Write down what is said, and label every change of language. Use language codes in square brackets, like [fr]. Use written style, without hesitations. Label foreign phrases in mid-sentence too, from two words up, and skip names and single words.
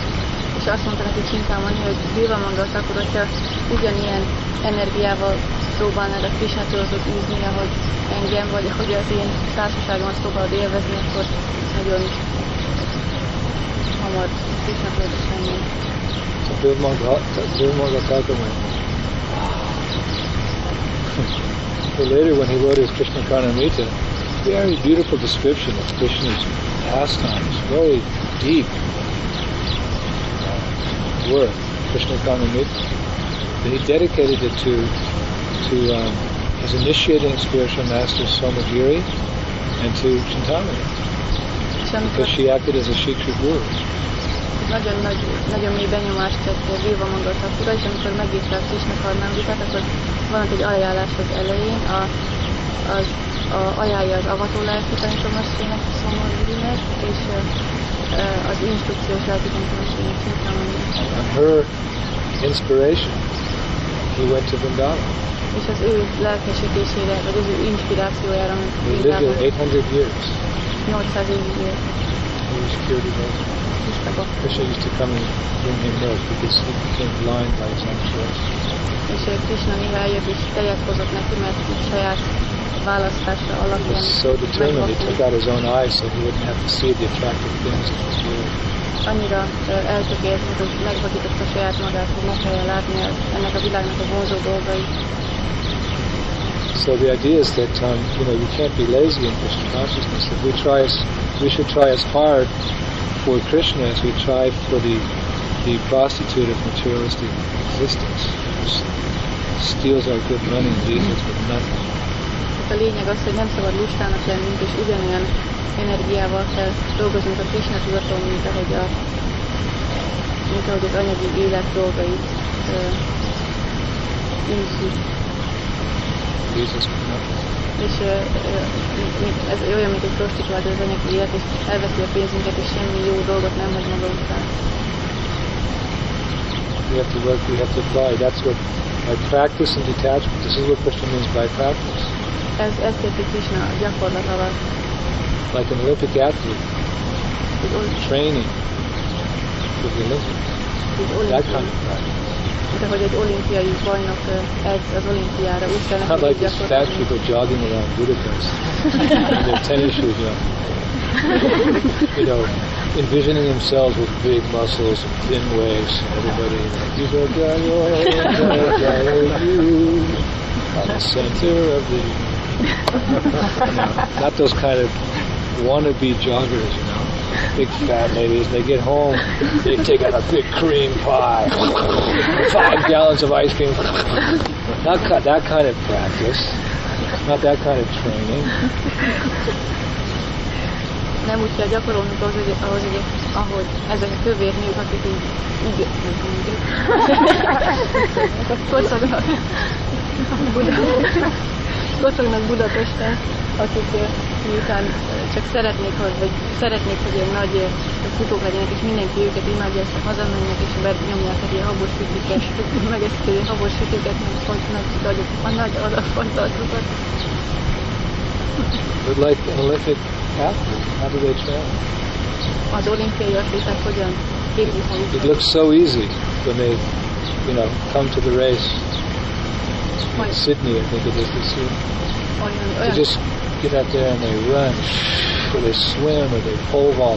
[hu] És azt mondta neki Chintamani, hogy Vivamangal Thakur, hogyha ugyanilyen energiával próbálnád a Krishna tudatot űzni, ahogy engem, vagy ahogy az én társaságomat próbálod élvezni, akkor nagyon hamar Krishna tudatos lennél. [en] So Vivamangal Thakur went. So later when he wrote his Krishna Karnamrita, very beautiful description of Krishna's pastimes, very deep work, Krishna Karnamrita. Then he dedicated it to his initiating spiritual master Somagiri and to Chintamani, because she acted as a Shikshra guru. [hu] Nagyon mély benyomást tett Vivamangal Thakura, és amikor megírta a Krishna Karnamritát, akkor van egy ajánlás az elején, ajánlja az avató lelki tanítomasztének, Somagirinek, és az instrukciós lelki tanítomasztének Chintamaninek. [en] On her inspiration, he went to Vrindavan. [hu] És az ő lelkesítésére, vagy az ő inspirációjára, ment [en] He lived there 800 years. [hu] 800 évig élt. [en] He was cured of it. Krishna used to come and bring him milk because he became blind by his own choice. [hu] És Krishna néha eljött és tejet hozott neki, mert saját választása [en] He [hu] alapján [en] was so determined, he took out his own eyes so he wouldn't have to see the attractive things in this world. [hu] annyira eltökélt, hogy megvakította saját magát, hogy meg kelljen látni ennek a világnak a vonzó dolgait. [en] So the idea is that you can't be lazy in Krishna consciousness. If we should try as hard for Krishna as we try for the prostitute of materialistic existence, which steals our good money and leaves us with nothing. [hu] A lényeg az, hogy nem szabad lustának lennünk, és ugyanolyan energiával kell dolgozunk a Krishna tudaton, mint ahogy az anyagi élet dolgait űzzük. És ez olyan, mint egy prostituált az anyagi élet, és elveszi a pénzünket, és semmi jó dolgot nem hagy maga után. [en] We have to work, we have to apply. That's what, by practice and detachment, this is what Krishna means by practice. [hu] Ezt érti Krishna a gyakorlat alatt. [en] Like an Olympic athlete, training for the Olympics. That kind of practice. [hu] De hogy egy olimpiai bajnok edz az olimpiára, úgy kell [en] neki like these fat people jogging around Budapest in their tennis shoes, envisioning themselves with big muscles and thin waist, and everybody you on the center of the not those kind of wannabe joggers, big fat ladies. They get home, they take out a big cream pie, 5 gallons of ice cream. Not that kind of practice, not that kind of training. [hu] Nem úgy kell gyakorolnunk ahhoz, ahogy ezek a kövér nők, akik így kocognak Budapesten, akik miután csak szeretnék, hogy ilyen nagy futók legyenek, és mindenki őket imádja, aztán hazamennek, és benyomják egy ilyen habos sütiket, megeszik egy habos sütiket, meg a nagy adagfajtaltokat. [en] But like an Olympic athlete, how do they train? [hu] Az olimpiai atléták hogyan képzik? [en] It looks so easy when they, come to the race. In Sydney, I think it is this year. They just get out there and they run, or they swim, or they pole vault.